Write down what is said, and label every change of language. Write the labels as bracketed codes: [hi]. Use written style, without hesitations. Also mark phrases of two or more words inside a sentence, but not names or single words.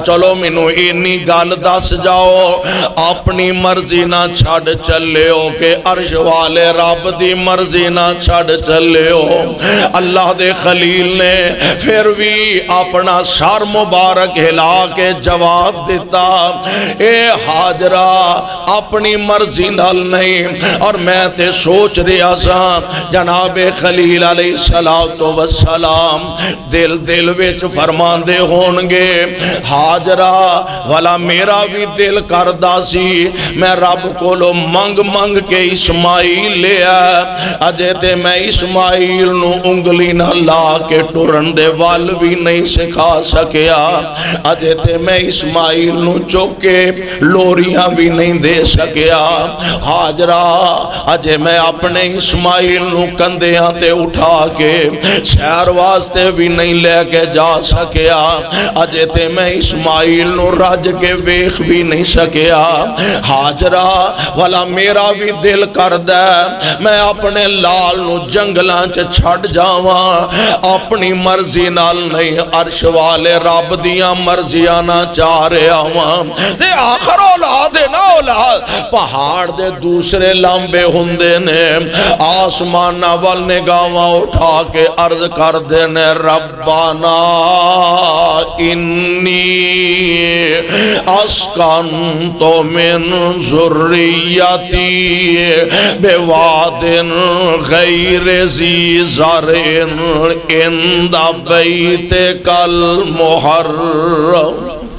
[pa] چلو مینو اینی گل دس جاؤ اپنی مرضی نہ چھڑ چلے ہو کہ عرش والے رب دی مرضی نہ چھڑ چلے ہو اللہ دے خلیل نے پھر بھی اپنا سر مبارک ہلا کے جواب دیتا اے حاجرہ اپنی مرضی نال نہیں اور میں تے سوچ رہا سا جناب خلیل علیہ السلام دل دل وچ فرمان دے ہونگے حاجرہ والا میرا بھی دل کردہ سی میں رب کو لو منگ منگ کے اسماعیل لیا اجے تے میں اسماعیل نو انگلی نہ لا کے ٹرن دے وال بھی نہیں سکھا سکیا اجے تے میں اسماعیل نو چوکے لوریاں بھی نہیں دے سکیا حاجرہ اجے میں اپنے اسماعیل نو کندیاں تے اٹھا کے سیر واسطے بھی نہیں لے کے جا سکیا اجے تے میں اسماعیل نو رج کے ویخ بھی نہیں سکیا حاجرہ والا میرا بھی دل کردہ میں اپنے لال نو جنگلاں چ چھڑ جاواں اپنی مرضی نال نہیں عرش والے رب دیاں مرضیاں نہ چاہ رہے آواں تے آخر اولاد ہے نا اولاد پہاڑ دے دوسرے لمبے ہندے نے آسمان وال نگاواں اٹھا کے عرض کر دینے [ar] ربنا انی اسکنت من ذریتی بواد غیر ذی زرع عند بیتک المحرم